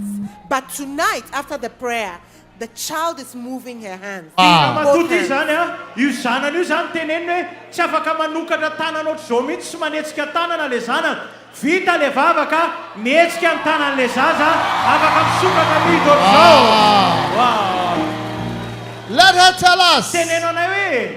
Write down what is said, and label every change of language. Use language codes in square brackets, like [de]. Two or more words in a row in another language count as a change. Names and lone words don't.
[en] But tonight, after the prayer, the child is moving her hands. Both hands. [mg] Io zanany io zany teneniny hoe tsy afaka manokatra tanana ohatry zao mihitsy sy manetsika tanana le zanany. Vita le vavaka, mihetsika ny tanan'le zaza, afaka misokatra mihidy ohatry zao. [en] Wow. Let her tell us. [mg] Tenenao anay hoe